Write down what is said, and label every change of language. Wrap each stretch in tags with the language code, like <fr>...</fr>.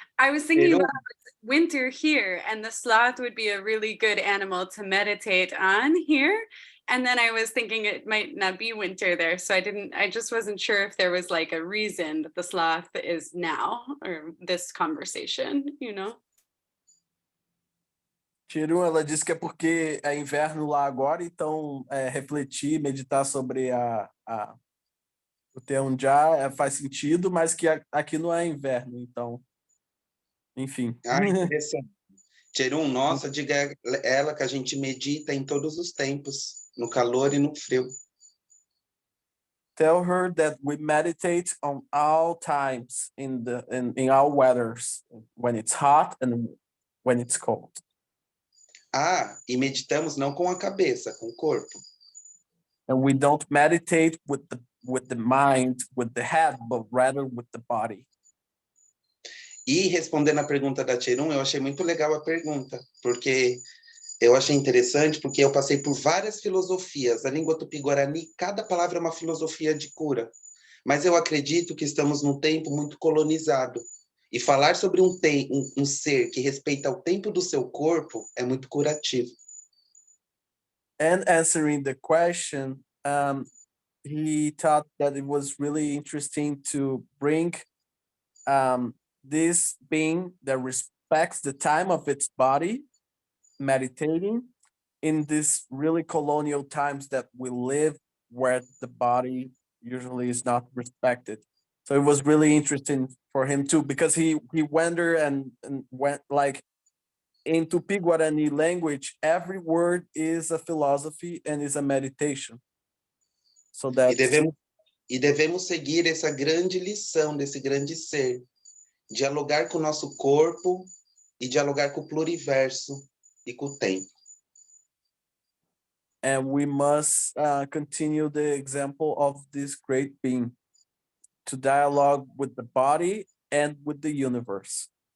<en>I was thinking about winter here, and the sloth would be a really good animal to meditate on here. And then I was thinking it might not be winter there, so I just wasn't sure if there was like a reason that the sloth is now, or this conversation, you know?</en> <pt>Tiru, ela disse que é porque é inverno lá agora, então refletir, meditar sobre o Teonjá faz sentido, mas que aqui não é inverno, então, enfim. Interessante. Tcherum, nossa, diga ela que a gente medita em todos os tempos, no calor e no frio. Tell her that we meditate on all times in all weathers, when it's hot and when it's cold. E meditamos não com a cabeça, com o corpo. And we don't meditate with the mind, with the head, but rather with the body. E respondendo a pergunta da Tcherum, eu achei muito legal a pergunta, porque eu achei interessante, porque eu passei por várias filosofias. A língua tupi-guarani, cada palavra é uma filosofia de cura. Mas eu acredito que estamos num tempo muito colonizado. E falar sobre um ser que respeita o tempo do seu corpo é muito curativo.</pt> <en>And answering the question, he thought that it was really interesting to bring this being that respects the time of its body, meditating in these really colonial times that we live, where the body usually is not respected. So it was really interesting for him too, because he went there and went like, in Tupi Guarani language, every word is a philosophy and is a meditation. So that</en> <pt>E devemos seguir essa grande lição desse grande ser, dialogar com o nosso corpo e dialogar com o pluriverso e com o tempo.</pt> <en>And we must continue the example of this great being, to dialogue with the body and with the universe.</en>